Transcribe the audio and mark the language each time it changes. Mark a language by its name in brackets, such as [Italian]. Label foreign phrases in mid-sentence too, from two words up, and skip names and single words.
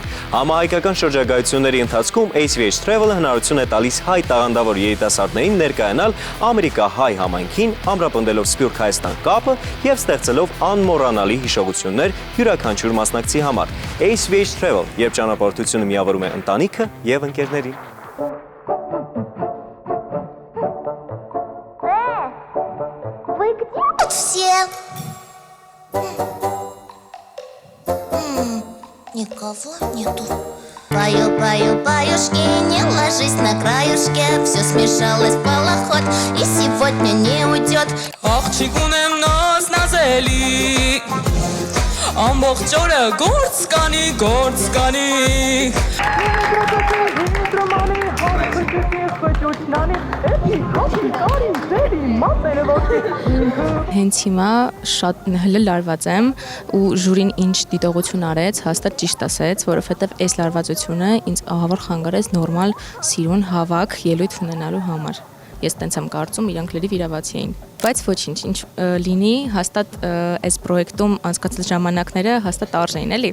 [Armenian] Համահայկական շրջագայությունների ընթացքում ACVH Travel-ը հնարավորություն է տալիս հայ տաղանդավոր երիտասարդներին ներկայանալ Ամերիկա-հայ համայնքին, ամրապնդելով Սփյուռք Հայաստան կապը եւ ստեղծելով անմոռանալի հիշողություններ յուրաքանչյուր մասնակցի համար։ ACVH Travel, երբ ճանապարհորդությունը միավորում է ընտանիքը եւ ընկերներին։ [Russian] Все. Никого нету. Пою, пою, паюшки, не ложись на краюшке. Все смешалось в полоход и сегодня не уйдет. [Armenian] Աղջիկ ունեմ նոց նազելի ամբողջ օրը գործ կանի Հենց հիմա շատ հլը լարված եմ ու ժյուրին ինչ դիտողություն արեց, հաստատ ճիշտ ասեց, որովհետև այս լարվածությունը ինձ ահավոր խանգարեց նորմալ սիրուն հավաք ելույթ ունենալու համար։ Ես տենց եմ կարծում, իրանք լրիվ իրավացի էին։ Բայց ոչինչ, ինչ լինի, հաստատ այս պրոյեկտում անցկացած ժամանակները հաստատ արժեին, էլի։